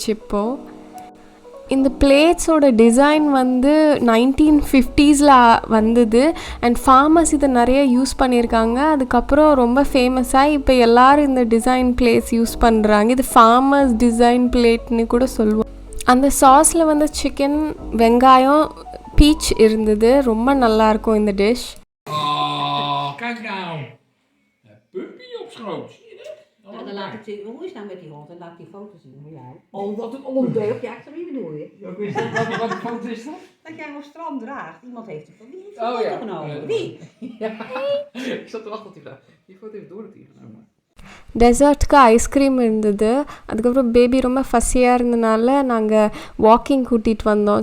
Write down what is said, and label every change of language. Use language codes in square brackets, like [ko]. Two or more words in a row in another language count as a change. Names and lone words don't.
[ta] இப்போது இந்த பிளேட்ஸோட டிசைன் வந்து 1950s வந்தது [en] and farmers [ta] இதை நிறைய யூஸ் பண்ணியிருக்காங்க. அதுக்கப்புறம் ரொம்ப ஃபேமஸாக இப்போ எல்லோரும் இந்த [en] design plates use [ta] பண்ணுறாங்க. இது [en] farmers design [ta] பிளேட்னு கூட சொல்லுவோம். அந்த சாஸில் வந்து சிக்கன், வெங்காயம், பீச் இருந்தது. ரொம்ப நல்லாயிருக்கும் இந்த டிஷ். [nl] Kijk nou, puppy op schoot. Ja, dan laat ik zien hoe is nou met die hond en laat die foto zien van jou. Oh, wat een ondeugd. Ja, ik snap niet bedoel je. Ja, wat voor foto is dat? Dat jij een strand draagt. Iemand heeft die van wie heeft die foto genomen? Wie? Ja, ik zat te wachten op die vraag. Die foto heeft Dorothy genomen. [ta] டெசர்ட்டுக்கு ஐஸ்கிரீம் இருந்தது. அதுக்கப்புறம் பேபி ரொம்ப ஃபஸ்ஸியாக இருந்தனால நாங்கள் வாக்கிங் கூட்டிகிட்டு வந்தோம்.